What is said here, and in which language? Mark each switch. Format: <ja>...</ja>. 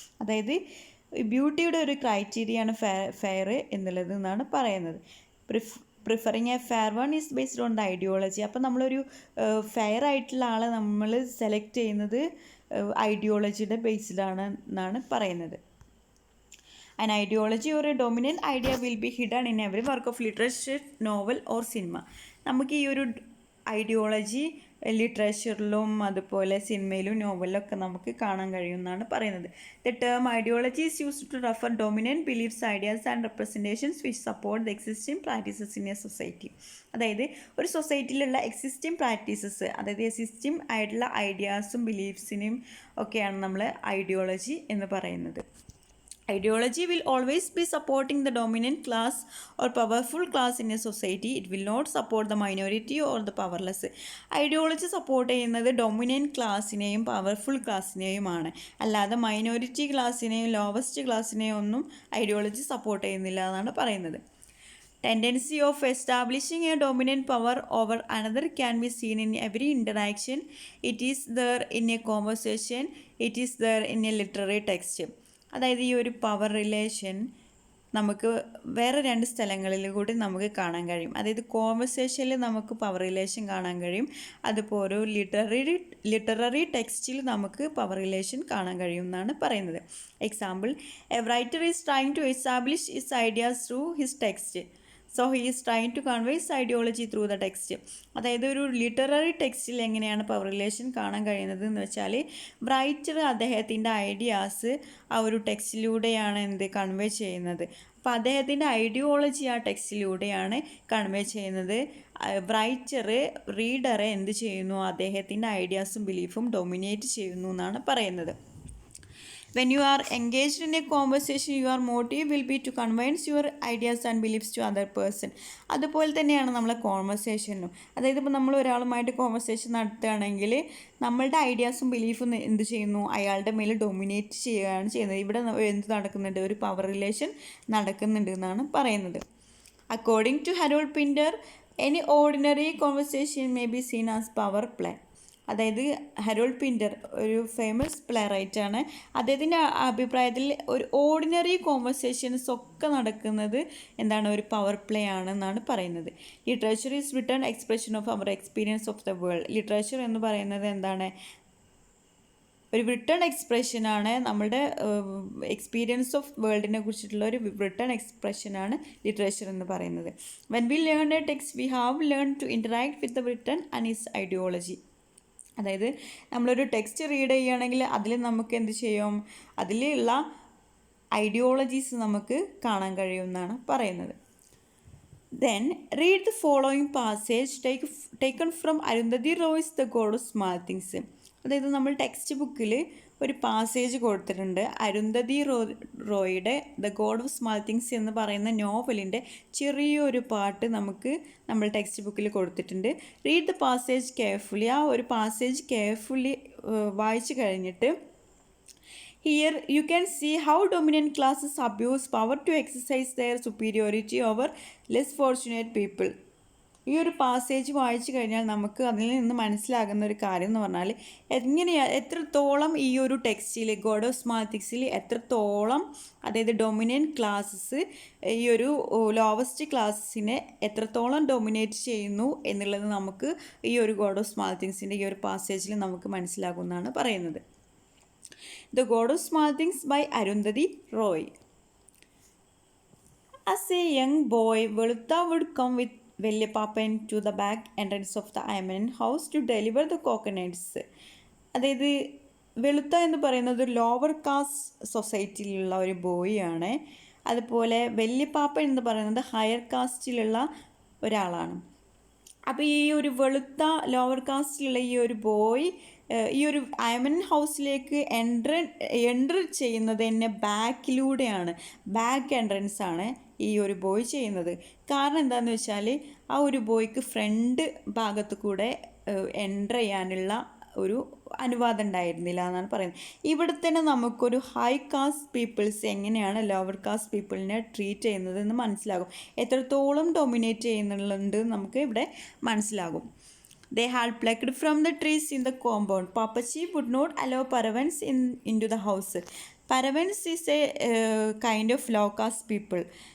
<ml>അതായത് ബ്യൂട്ടിയുടെ ഒരു ക്രൈറ്റീരിയയാണ് ഫെയർ എന്നുള്ളത് എന്നാണ് പറയുന്നത്.</ml> <en>Preferring a fair one is based on the ideology.</en> <ml>അപ്പോൾ നമ്മളൊരു ഫെയർ ആയിട്ടുള്ള ആളെ നമ്മൾ സെലക്ട് ചെയ്യുന്നത് ഐഡിയോളജിയുടെ ബേസിലാണ് എന്നാണ് പറയുന്നത്.</ml> <en>An ideology or a dominant idea will be hidden in every work of literature, novel or cinema.</en> <ml>നമുക്ക് ഈ ഒരു ഐഡിയോളജി ലിറ്ററേച്ചറിലും അതുപോലെ സിനിമയിലും നോവലിലൊക്കെ നമുക്ക് കാണാൻ കഴിയുമെന്നാണ് പറയുന്നത്.</ml> <en>The term ideology is used to refer dominant beliefs, ideas and representations which support the existing practices in a society.</en> <ml>അതായത് ഒരു സൊസൈറ്റിയിലുള്ള എക്സിസ്റ്റിംഗ് പ്രാക്ടീസസ്, അതായത് എക്സിസ്റ്റിംഗ് ആയിട്ടുള്ള ഐഡിയാസും ബിലീഫ്സിനും ഒക്കെയാണ് നമ്മൾ ഐഡിയോളജി എന്ന് പറയുന്നത്.</ml> <en>Ideology will always be supporting the dominant class or powerful class in a society. It will not support the minority or the powerless.</en> <ml>Ideology support ചെയ്യുന്നത് dominant ക്ലാസ്സിനെയും powerful ക്ലാസ്സിനെയുമാണ്, അല്ലാതെ minority ക്ലാസ്സിനെയും lowest ക്ലാസ്സിനെയും ഒന്നും ideology support ചെയ്യുന്നില്ല എന്നാണ് പറയുന്നത്.</ml> <en>Tendency of establishing a dominant power over another can be seen in every interaction. It is there in a conversation. It is there in a literary text.</en> <ml>അതായത് ഈ ഒരു power relation നമുക്ക് വേറെ രണ്ട് സ്ഥലങ്ങളിൽ കൂടി നമുക്ക് കാണാൻ കഴിയും. അതായത് കോൺവെർസേഷനിൽ നമുക്ക് പവർ റിലേഷൻ കാണാൻ കഴിയും, അതുപോലെ ഒരു ലിറ്റററി ടെക്സ്റ്റിൽ നമുക്ക് പവർ റിലേഷൻ കാണാൻ കഴിയും എന്നാണ് പറയുന്നത്.</ml> <en>Example, a writer is trying to establish his ideas through his text, so he is trying to convey his ideology through the text.</en> <ml>അതായത് ഒരു ലിറ്റററി ടെക്സ്റ്റിൽ എങ്ങനെയാണ് പവർ റിലേഷൻ കാണാൻ കഴിയുന്നത് എന്ന് വെച്ചാൽ, റൈറ്റർ അദ്ദേഹത്തിൻ്റെ ഐഡിയാസ് ആ ഒരു ടെക്സ്റ്റിലൂടെയാണ് കൺവേ ചെയ്യുന്നത്. അപ്പോൾ അദ്ദേഹത്തിൻ്റെ ഐഡിയോളജി ആ ടെക്സ്റ്റിലൂടെയാണ് കൺവേ ചെയ്യുന്നത്. റൈറ്റർ റീഡറെ എന്ത് ചെയ്യുന്നു, അദ്ദേഹത്തിൻ്റെ ഐഡിയാസും ബിലീഫും ഡൊമിനേറ്റ് ചെയ്യുന്നു എന്നാണ് പറയുന്നത്.</ml> <en>When you are engaged in a conversation, your motive will be to convince your ideas and beliefs to other person.</en> <ml>അതുപോലെ തന്നെയാണ് നമ്മളെ കോൺവെർസേഷനും. അതായത് ഇപ്പോൾ നമ്മൾ ഒരാളുമായിട്ട് കോൺവെർസേഷൻ നടത്തുകയാണെങ്കിൽ നമ്മളുടെ ഐഡിയാസും ബിലീഫും എന്ത് ചെയ്യുന്നു, അയാളുടെ മേൽ ഡൊമിനേറ്റ് ചെയ്യുകയാണ് ചെയ്യുന്നത്. ഇവിടെ എന്ത് നടക്കുന്നുണ്ട്, ഒരു പവർ റിലേഷൻ നടക്കുന്നുണ്ട് എന്നാണ് പറയുന്നത്.</ml> <en>According to Harold Pinter, any ordinary conversation may be seen as power play.</en> <ml>അതായത് ഹരോൾഡ് പിൻറ്റർ ഒരു ഫേമസ് പ്ലേ റൈറ്റാണ്. അദ്ദേഹത്തിൻ്റെ അഭിപ്രായത്തിൽ ഒരു ഓർഡിനറി കോൺവെർസേഷൻസ് ഒക്കെ നടക്കുന്നത് എന്താണ്, ഒരു പവർ പ്ലേ ആണെന്നാണ് പറയുന്നത്.</ml> <en>Literature is written expression of our experience of the world.</en> <ml>Literature എന്ന് പറയുന്നത് എന്താണ്, ഒരു റിട്ടേൺ എക്സ്പ്രഷനാണ്, നമ്മുടെ എക്സ്പീരിയൻസ് ഓഫ് വേൾഡിനെ കുറിച്ചിട്ടുള്ള ഒരു റിട്ടേൺ എക്സ്പ്രഷനാണ് ലിറ്ററേച്ചർ എന്ന് പറയുന്നത്.</ml> <en>When we learn a text we have learn to interact with the written and its ideology.</en> <ml>അതായത് നമ്മളൊരു ടെക്സ്റ്റ് റീഡ് ചെയ്യുകയാണെങ്കിൽ അതിൽ നമുക്ക് എന്ത് ചെയ്യും, അതിലുള്ള ഐഡിയോളജീസ് നമുക്ക് കാണാൻ കഴിയുമെന്നാണ് പറയുന്നത്.</ml> <en>Then read the following passage taken from Arundhati Roy's The God of Small Things.</en> <ml>അതായത് നമ്മൾ ടെക്സ്റ്റ് ബുക്കിൽ ഒരു പാസേജ് കൊടുത്തിട്ടുണ്ട്. Arundhati റോയുടെ the God of small things എന്ന് പറയുന്ന നോവലിൻ്റെ ചെറിയൊരു പാട്ട് നമുക്ക് നമ്മൾ ടെക്സ്റ്റ് ബുക്കിൽ കൊടുത്തിട്ടുണ്ട്.</ml> <en>Read the passage carefully.</en> <ml>ആ ഒരു പാസേജ് കെയർഫുള്ളി വായിച്ചു കഴിഞ്ഞിട്ട്</ml> <en>here you can see how dominant classes abuse power to exercise their superiority over less fortunate people.</en> <ml>ഈ ഒരു പാസേജ് വായിച്ചു കഴിഞ്ഞാൽ നമുക്ക് അതിൽ നിന്ന് മനസ്സിലാകുന്ന ഒരു കാര്യം എന്ന് പറഞ്ഞാൽ എത്രത്തോളം ഈ ഒരു ടെക്സ്റ്റിൽ ഗോഡ് ഓഫ് സ്മാൾ തിങ്സിൽ എത്രത്തോളം അതായത് ഡൊമിനൻറ്റ് ക്ലാസ്സസ് ഈ ഒരു ലോവസ്റ്റ് ക്ലാസ്സിനെ എത്രത്തോളം ഡൊമിനേറ്റ് ചെയ്യുന്നു എന്നുള്ളത് നമുക്ക് ഈ ഒരു ഗോഡ് ഓഫ് സ്മാൾ തിങ്സിൻ്റെ ഈ ഒരു പാസേജിൽ നമുക്ക് മനസ്സിലാകുമെന്നാണ് പറയുന്നത്.</ml> <en>The God of Small Things by Arundhati Roy. As a young boy, Velutha would come with Vellappan to the back entrance of the Ayman house to deliver the coconuts.</en> <ml>അതായത് വെളുത്ത എന്ന് പറയുന്നത് ഒരു lower cast സൊസൈറ്റിയിലുള്ള ഒരു ബോയാണ്. അതുപോലെ വല്യപ്പാപ്പൻ എന്ന് പറയുന്നത് higher കാസ്റ്റിലുള്ള ഒരാളാണ്. അപ്പോൾ ഈ ഒരു വെളുത്ത ലോവർ കാസ്റ്റിലുള്ള ഈ ഒരു ബോയ് ഈ ഒരു അയമൻ ഹൗസിലേക്ക് എൻ്റർ ചെയ്യുന്നത് തന്നെ ബാക്കിലൂടെയാണ്. ബാക്ക് എൻട്രൻസ് ആണ് ഈ ഒരു ബോയ് ചെയ്യുന്നത്. കാരണം എന്താണെന്ന് വെച്ചാൽ ആ ഒരു ബോയ്ക്ക് ഫ്രണ്ട് ഭാഗത്ത് കൂടെ എൻ്റർ ചെയ്യാനുള്ള ഒരു അനുവാദം ഉണ്ടായിരുന്നില്ല എന്നാണ് പറയുന്നത്. ഇവിടെ തന്നെ നമുക്കൊരു ഹൈ കാസ്റ്റ് പീപ്പിൾസ് എങ്ങനെയാണ് ലോവർ കാസ്റ്റ് പീപ്പിളിനെ ട്രീറ്റ് ചെയ്യുന്നത് എന്ന് മനസ്സിലാകും. എത്രത്തോളം ഡൊമിനേറ്റ് ചെയ്യുന്നുണ്ട് നമുക്ക് ഇവിടെ മനസ്സിലാകും.</ml> <en>They had plucked from the trees in the compound. Papaji would not allow Paravans into the house. Paravans is a kind of low caste people.</en>